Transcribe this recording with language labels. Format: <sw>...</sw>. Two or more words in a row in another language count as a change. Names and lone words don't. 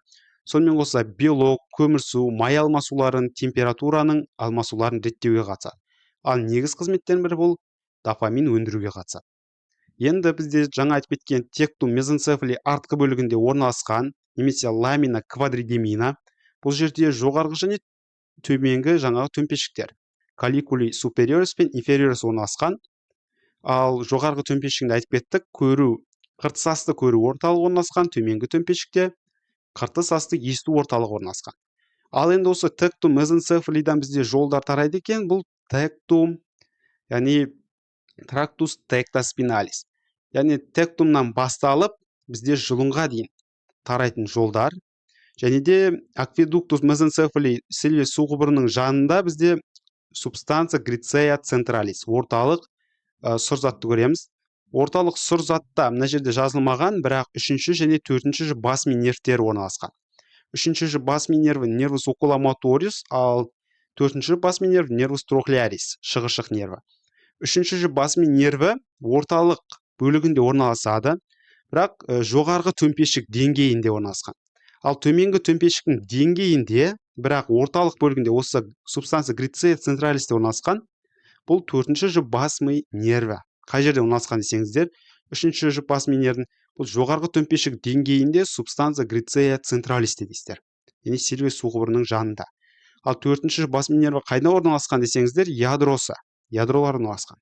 <kk>Сонымен қоса белок, көмірсу, май алмасуларын, температураның алмасуларын реттеуге қатысады. Ал негіз қызметтердің бірі бұл дофамин өндіруге қатысады. Енді бізде жаңа айтып кеткен</kk> <la>tectum mesencephaly</la> <kk>артқы бөлігінде орналасқан, немесе</kk> <la>lamina quadrigemina,</la> <kk>бұл жерде жоғарғы және төменгі жаңағы төмпешіктер</kk> <la>colliculi superiores</la> <kk>пен inferiores орналасқан. Ал жоғарғы төмпешігінде айтып кеттік, көру, қыртысасты көру орталығы орналасқан, төменгі төмпешікте қыртысасты есту орталығы орналасқан. Ал енді осы</kk> <la>tectum mesencephaly'дан</la> <kk>бізде жолдар тарайды екен, бұл tectum, яғни</kk> <la>tractus tectospinalis.</la> <kk>Яғни тектумнан басталып, бізде жұлынға дейін тарайтын жолдар. Және де</kk> <la>aqueductus mesencephaly</la> <kk>Сильвиев су құбырының жанында бізде</kk> <la>substantia griccea centralis,</la> <kk>орталық сұрзатты көреміз. Орталық сұрзатта мына жерде жазылмаған, бірақ 3-ші және 4-ші бас ми нервтері орналасқан. 3-ші бас ми нерві</kk> <la>nervus oculomotoris,</la> <kk>ал 4-ші бас ми нерві</kk> <la>nervus trochlearis,</la> <kk>шығыршық нерві. 3-ші бас ми нерві орталық бөлігінде орналасады, бірақ жоғарғы төмпешік деңгейінде орналасқан. Ал төменгі төмпешіктің деңгейінде, бірақ орталық бөлігінде осы</kk> <la>substantia griccea centralis'те</la> <kk>орналасқан, бұл 4-ші бас ми нерві. Қай жерде орналасқан десеңіздер, Үшінші жұп бас минердің бұл жоғарғы төмпешік деңгейінде</kk> <la>substantia grisea centralis</la> <kk>дейсіздер. Яғни сильвиус су құбырының жанында. Ал төртінші жұп бас минерва қайда орналасқан десеңіздер, ядролар орналасқан.</kk>